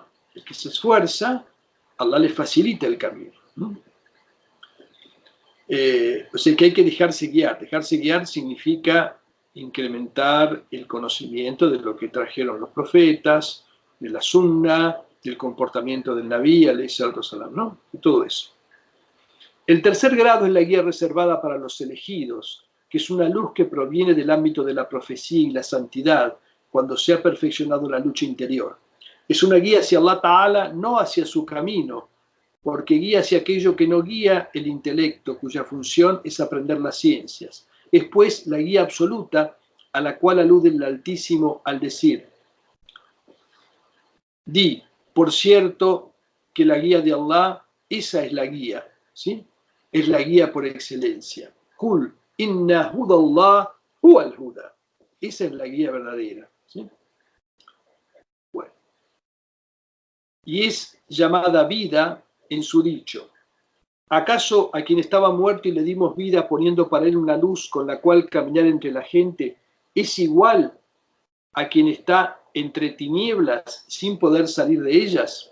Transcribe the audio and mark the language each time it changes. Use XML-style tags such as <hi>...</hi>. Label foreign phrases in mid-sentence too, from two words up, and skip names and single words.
<es>El que se esfuerza, Allah le facilita el camino. O sea que hay que dejarse guiar. Dejarse guiar significa incrementar el conocimiento de lo que trajeron los profetas, de la sunna, del comportamiento del Nabí,</es> <ar>عليه الصلاة والسلام,</ar> <es>¿no? Y todo eso. El tercer grado es la guía reservada para los elegidos, que es una luz que proviene del ámbito de la profecía y la santidad, cuando se ha perfeccionado la lucha interior. Es una guía hacia</es> <ar>الله تعالى,</ar> <es>no hacia su camino, porque guía hacia aquello que no guía el intelecto, cuya función es aprender las ciencias. Es pues la guía absoluta a la cual alude el Altísimo al decir: di, por cierto, que la guía de Allah, esa es la guía, ¿sí? Es la guía por excelencia.</es> <ar>قل إن هدى الله هو الهدى.</ar> <es>Esa es la guía verdadera, ¿sí? y es llamada vida en su dicho. ¿Acaso a quien estaba muerto y le dimos vida poniendo para él una luz con la cual caminar entre la gente es igual a quien está entre tinieblas sin poder salir de ellas?</es>